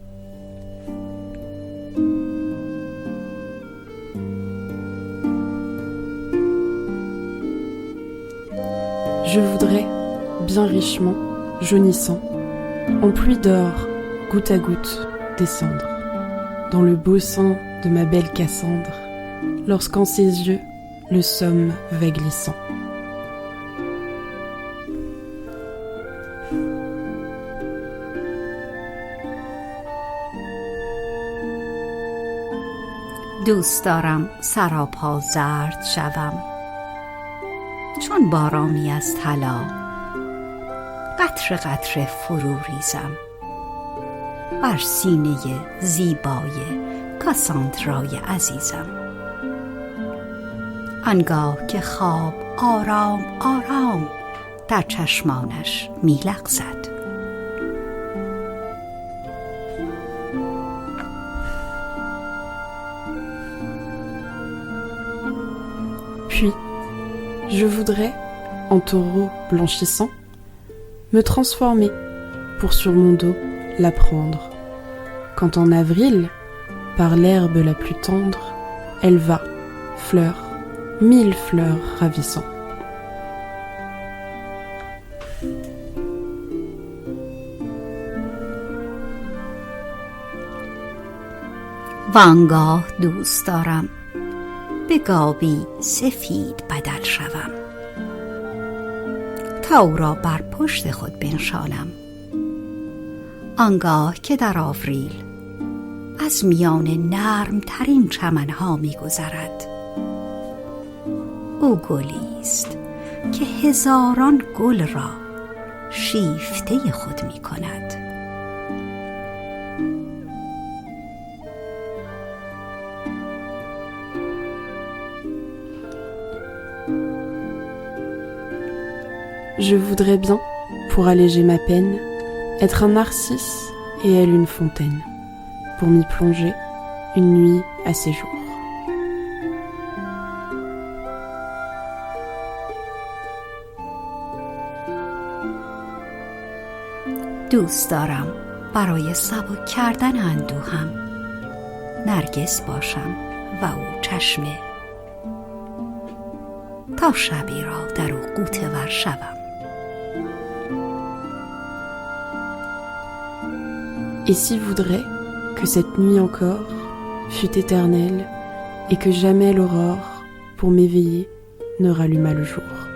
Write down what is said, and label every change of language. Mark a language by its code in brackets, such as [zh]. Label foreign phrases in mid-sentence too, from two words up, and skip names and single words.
[fr] Je voudrais, bien richement, jaunissant, en pluie d'or, goutte à goutte, descendre, dans le beau sein de ma belle Cassandre, lorsqu'en ses yeux, le somme va glissant. [fa] دوست دارم سراپا زرد شوم چون بارانی از طلا قطره قطره فرو ریزم بر سینه زیبای کاساندرای عزیزم آنگاه که خواب آرام آرام در چشمانش می‌لغزد. [fr] Puis, je voudrais, en taureau blanchissant, me transformer pour sur mon dos la prendre. Quand en avril, par l'herbe la plus tendre, elle va, fleur, 1000 fleurs ravissant. [fa] وانگاه دوست دارم به گاوی سفید بدل شوم تا او را بر پشت خود بنشانم آنگاه که در آوریل از میان نرم ترین چمنها می گذرد. او گلی است که هزاران گل را شیفته خود می کند. [fr] Je voudrais bien, pour alléger ma peine, être un narcisse et elle une fontaine, pour m'y plonger une nuit à ses jours. [fa] دوست دارم برای سبک کردن اندوهم نرگس باشم و او چشمه تا شبی را در او غوطه ور شوم. [fr] Et si voudrait que cette nuit encore fût éternelle et que jamais l'aurore, pour m'éveiller, ne rallumât le jour.